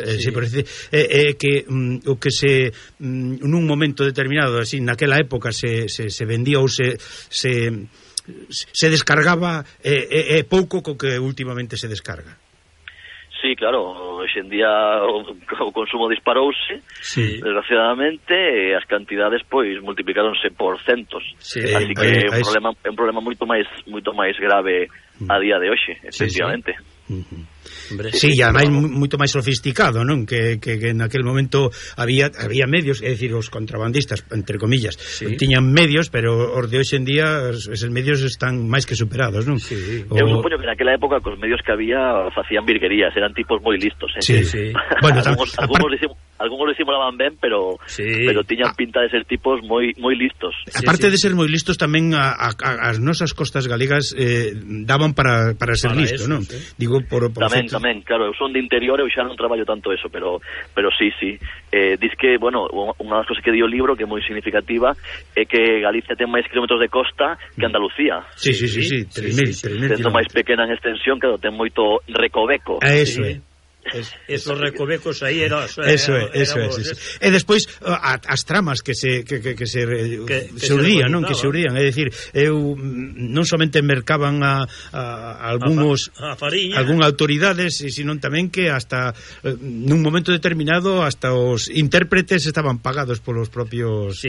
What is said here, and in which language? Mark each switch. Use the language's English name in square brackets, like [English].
[Galician] Si por decir, que o que se nun momento determinado, así naquela época se vendía ou se descargaba pouco co que últimamente se descarga. Sí, claro, hoxe en día o consumo disparouse, sí. Desgraciadamente, as cantidades pois multiplicáronse por centos. Sí, así que é un problema moito máis grave a día de hoxe, efectivamente. [Spanish] Sí, sí. Sí, sí, y además claro. Mucho más sofisticado, ¿no? Que en aquel momento había medios, es decir, los contrabandistas, entre comillas, sí. Tenían medios, pero os de hoy en día esos medios están más que superados, ¿no? Sí. Yo supongo que en aquella época con los medios que había hacían virguerías, eran tipos muy listos, ¿eh? Sí, sí. Bueno, algunos lo simulaban bien, pero sí. Pero tenían pinta de ser tipos muy muy listos. Aparte sí, sí. De ser muy listos, también a nuestras costas galegas daban para ser listos, ¿no? Sí. Digo, también, claro, son de interior, yo ya no trabajo tanto eso, pero sí, sí. Dice que, bueno, una de las cosas que dio el libro, que es muy significativa, es que Galicia tiene más kilómetros de costa que Andalucía. Sí, sí, sí, sí, 3.000, sí, sí, sí, 3.000 kilómetros. Siendo más pequeña en extensión, claro, tiene mucho recoveco. A eso, sí. Esos recovecos aí era eso, eso. [Galician] E despois as tramas que se urdían, é dicir, eu non somente mercaban a algunhas autoridades, senón tamén que hasta nun momento determinado hasta os intérpretes estaban pagados polos propios